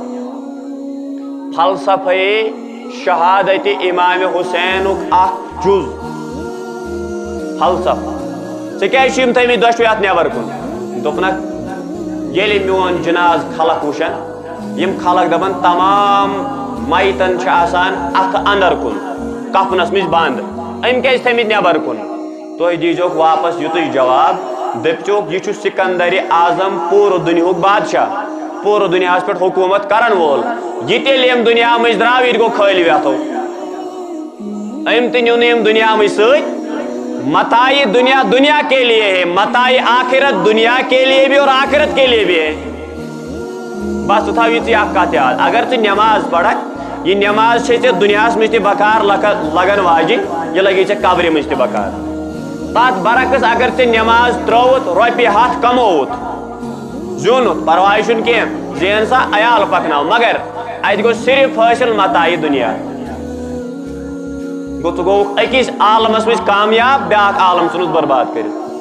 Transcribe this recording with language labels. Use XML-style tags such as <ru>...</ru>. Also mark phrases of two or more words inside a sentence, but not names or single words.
<ks>فلسفہ شہادت امام حسینک اخ جز فلسفہ ژےٚ کیٛازِ چھِ یم تھٲیمٕتۍ دۄشوے اتھ نٮ۪بر کُن دوٚپنکھ ییٚلہِ میون جناز خلق وٕچھن یم خلق دپن تمام میتن چھ آسان اتھ اندر کن کفنس مز بند ام کیٛازِ تھٲیمٕتۍ نٮ۪بر کن تُہۍ دیٖزیوکھ واپس یُتُے جواب دٔپۍزیوکھ یہِ چھُ سکندر اعظم پوٗرٕ دُنیاہُک بادشاہ پوٗرٕ دُنیاہس پٮ۪ٹھ حکوٗمت کرن وول یہ تیٚلہِ یم دُنیا مٔنٛزۍ درٛاو یہِ تہِ گوٚو خٲلی ویتھو ام تہِ نیوٗ نہٕ یم دُنیا مٔنٛزۍ سۭتۍ متاعِ دنیا</ks> <ur>دنیا کے لیے ہے متاعِ آخرت دنیا کے لیے بھی اور آخرت کے لیے بھی ہے</ur> <ks>بس ژٕ تھاو یِژٕے اکھ کتھ یاد اگر ژٕ نٮ۪ماز پرکھ یہ نٮ۪ماز چھے ژےٚ دُنیاہس منٛز تہِ بکار لگن واجِنۍ یہِ لگی ژےٚ قبرِ منٛز تہِ بکار تتھ برعکس اگر ژےٚ نٮ۪ماز ترٛٲوُتھ رۄپیہِ 100 کمووُتھ زیوٗنُتھ پرواے چھُنہٕ کینٛہہ زین سا عیال پکناو مگر اتہِ گوٚو صرف حٲصِل متاعِ دنیا گوٚو ژٕ گوٚوُکھ أکِس عالمس منٛز کامیاب بیاکھ عالم ژھٕنُس برباد کٔرِتھ</ks>